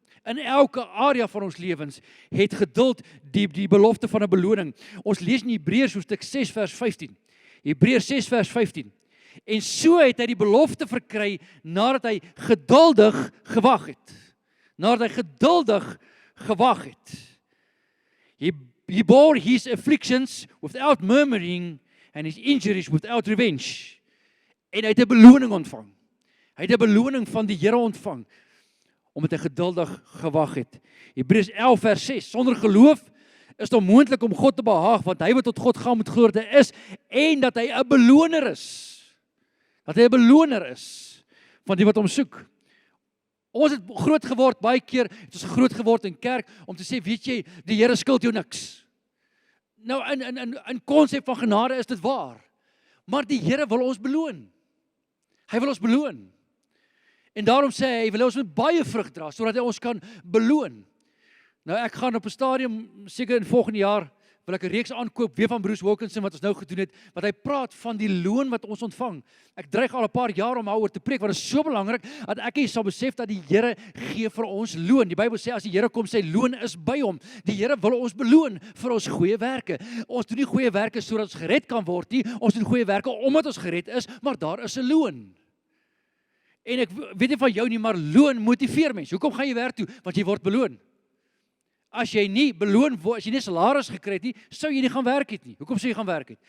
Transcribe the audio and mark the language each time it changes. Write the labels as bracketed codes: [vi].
[af] In elke area van ons lewens het geduld die belofte van 'n beloning. Ons lees in Hebreërs hoofstuk 6 vers 15. Hebreërs 6 vers 15. En so het hy die belofte verkry nadat hy geduldig gewag het. Nadat hy geduldig gewag het. [en] He bore his afflictions without murmuring and his injuries without revenge. [af] En hy het 'n beloning ontvang. Hy het 'n beloning van die Here ontvang omdat hy geduldig gewag het. Hebreërs 11 vers 6. Sonder geloof is dit onmoontlik om God te behaag, want hy wat tot God gaan moet glo dat hy is en dat hy 'n beloner is. Dat hy 'n beloner is van die wat hom soek. Ons het groot geword, baie keer het ons groot geword in kerk om te sê, weet jy, die Here skuld jou niks. Nou in konsep van genade is dit waar. Maar die Here wil ons beloon. Hy wil ons beloon. En daarom sê hy wil ons met baie vrug dra sodat hy ons kan beloon. Nou ek gaan op 'n stadium seker in volgende jaar wil ek 'n reeks aankoop weer van Bruce Wilkinson wat ons nou gedoen het, wat hy praat van die loon wat ons ontvang. Ek dreig al 'n paar jaar om daaroor te preek, want dit is so belangrik dat ek hier sal besef dat die Here gee vir ons loon. Die Bybel sê as die Here kom, sy loon is by hom. Die Here wil ons beloon vir ons goeie werke. Ons doen nie goeie werke sodat ons gered kan word nie. Ons doen goeie werke omdat ons gered is, maar daar is 'n loon. En ek weet nie van jou nie, maar loon motiveer mense. Hoekom gaan jy werk toe? Want jy word beloon. As jy nie beloon word, as jy nie salaris gekry het nie, sou jy nie gaan werk het nie. Hoekom sou jy gaan werk het?